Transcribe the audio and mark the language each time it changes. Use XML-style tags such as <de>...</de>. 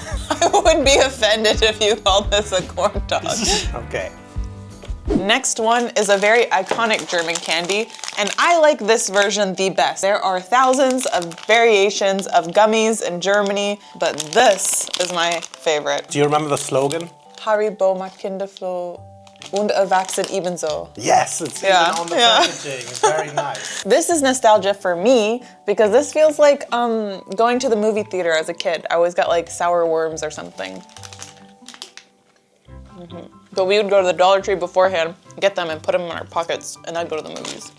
<en>I would be offended if you called this a corn dog. Okay. Next one is a very iconic German candy, and I like this version the best. There are thousands of variations of gummies in Germany, but this is my favorite. Do you remember the slogan?</en> <de>Haribo macht Kinder froh und erwachsen ebenso.</de> <en>Yes, it's even on the packaging. It's very nice. This is nostalgia for me because this feels like going to the movie theater as a kid. I always got like sour worms or something. But we would go to the Dollar Tree beforehand, get them and put them in our pockets, and I'd go to the movies.</en>